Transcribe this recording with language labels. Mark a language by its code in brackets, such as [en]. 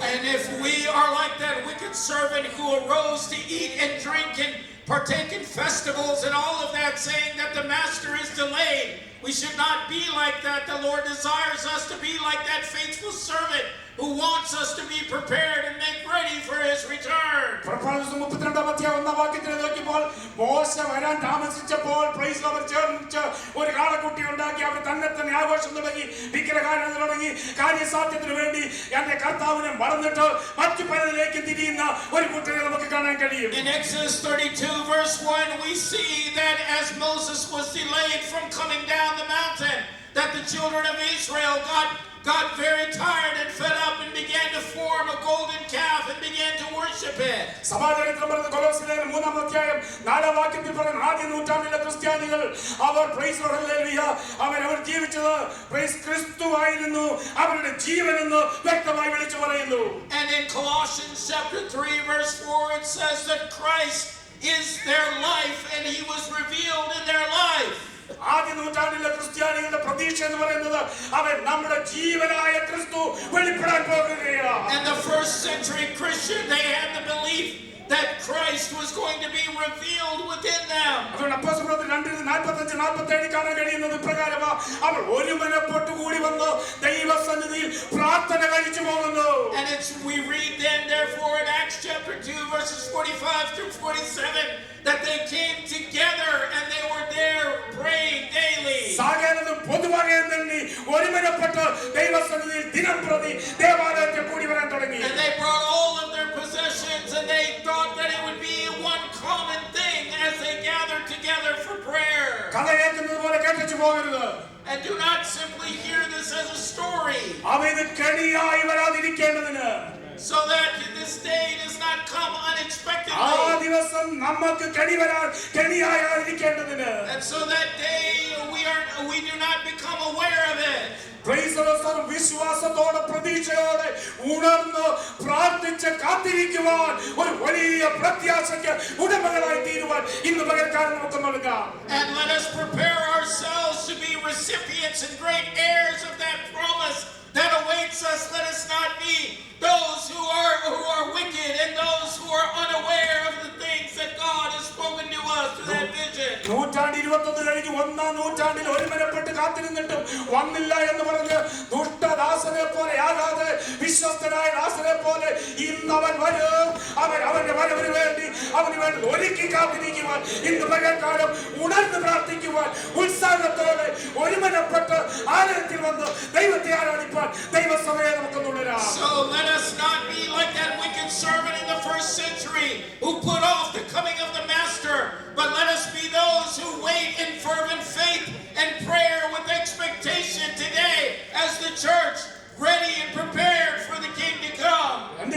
[en] And if we are like that wicked servant who arose to eat and drink and partake in festivals and all of that, saying that the master is delayed, we should not be like that. The Lord desires us to be like that faithful servant who wants us to be prepared and make ready for his return. [ml] പ്രഭാഷണം 32-ാം വാക്യത്തിൽ നോക്കിയപ്പോൾ മോശ വരാൻ താമസിച്ചപ്പോൾ price അവർ ചേർന്ന് ഒരു കാളക്കുട്ടി ഉണ്ടാക്കി അവർ തന്നെ ആഘോഷം തുടങ്ങി വിഗ്രഹാരാധന തുടങ്ങി കാര്യസാധ്യത്തിന് വേണ്ടി എന്റെ കർത്താവിനെ മറന്നിട്ട് മറ്റു പലതിലേക്ക് തിരിയുന്ന ഒരു കൂട്ടരെ നമുക്ക് കാണാൻ കഴിയും. [en] In Exodus 32 verse 1 we see that as Moses was delayed from coming down the mountain, that the children of Israel got very tired and fed up and began to form a golden calf and began to worship it. [ml] സമാധാനത്തിൽ പറഞ്ഞ കൊലോസ്യർ 3-ാം അധ്യായം 4-ാം വാക്യത്തിൽ പറയുന്ന ആദ്യ നൂറ്റാണ്ടിലെ ക്രിസ്ത്യാനികൾ അവർ [en] praise the [ml] hallelujah അവർ ജീവിച്ചത് price ക്രിസ്തുവായിരുന്നു അവരുടെ ജീവനെന്ന് വ്യക്തമായി വിളിച്ചു പറയുന്നു. [en] And in Colossians chapter 3 verse 4 it says that Christ is their life and he was revealed in their life. [ml] ആദ്യ നൂറ്റാണ്ടിലെ ക്രിസ്ത്യാനികളുടെ പ്രതീക്ഷ എന്ന് പറയുന്നത് അവൻ നമ്മുടെ ജീവനായ ക്രിസ്തു വെളിപ്പെടാൻ പോകുകയാണ്. [en] And the first century Christian, they had the belief that Christ was going to be revealed within them. [ml] അതുകൊണ്ട് അപ്പോസ്തലപ്രവൃത്തി 2:45-47 കാണാൻ കഴിയുന്നത് പ്രകാരമാ അവർ ഒരുമനപ്പെട്ട് കൂടി വന്ന് ദൈവസന്നിധിയിൽ പ്രാർത്ഥന കഴിച്ചു പോകുന്നു. [en] And we read then therefore in Acts chapter 2 verses 45 through 47 that they came together and they were there praying daily. [ml] സകലതും പൊതുവായി തന്നെ ഒരുമനപ്പെട്ട് ദൈവസന്നിധിയിൽ ദിനംപ്രതി ദേവാലയത്തിൽ കൂടി വരാൻ തുടങ്ങി. [en] And they brought all of their possessions and they thought that it would be one common thing as they gathered together for prayer. [ml] കഥ കേൾക്കുന്നത് പോലെ കേട്ടിച്ചു പോകരുത്. [en] And do not simply hear this as a story. [ml] അവന് കെണിയായി വരാതിരിക്കേണ്ടതിന് [en] so that this day does not come unexpectedly. [ml] ആ ദിവസം നമുക്ക് കെണിയായിരിക്കേണ്ടതിന് [en] And so that day we do not become aware of it. Praise the Lord. [ml] വിശ്വാസത്തോടെ പ്രതീക്ഷയോടെ ഉണർന്ന് പ്രാർത്ഥിച്ച് കാത്തിരിക്കുവാൻ ഒരു വലിയ പ്രത്യാശയ്ക്ക് ഉടമകളായി തീരുവാൻ ഇന്ന് പകൽക്കാലം നമുക്ക് നൽകാം. [en] And let us prepare ourselves to be recipients and great heirs of that promise that awaits us. Let us not be those who are wicked and those who are unaware of the things that God has spoken to us through that vision. [ml] 121 കഴിഞ്ഞ് 1-ാം നൂറ്റാണ്ടിൽ ഒരുമനപ്പെട്ട് കാത്തിരുന്നിട്ടും വന്നില്ല എന്ന് പറഞ്ഞ് ദുഷ്ടദാസനെ പോലെ ആകാതെ വിശ്വസ്തനായ ദാസനെ പോലെ ഇന്ന് അവൻ വരും. അവന്റെ വരവിന് വേണ്ടി അവന് വേണ്ടി ഒരുക്കി കാത്തിരിക്കുവാൻ ഇന്ന് പകൽക്കാലം ഉണർന്ന് പ്രാർത്ഥിക്കുവാൻ ഉത്സാഹത്തോടെ ഒരുമനപ്പെട്ട് ആലയത്തിൽ വന്ന് ദൈവത്തെ ആരാധിപ്പാൻ ദൈവസഭയെ നമുക്ക് തുടരാം. [en] So let us not be like that wicked servant in the first century who put off the coming of the master, but let us be those who wait in fervent faith and prayer with expectation today as the church ready and prepared for the king to come.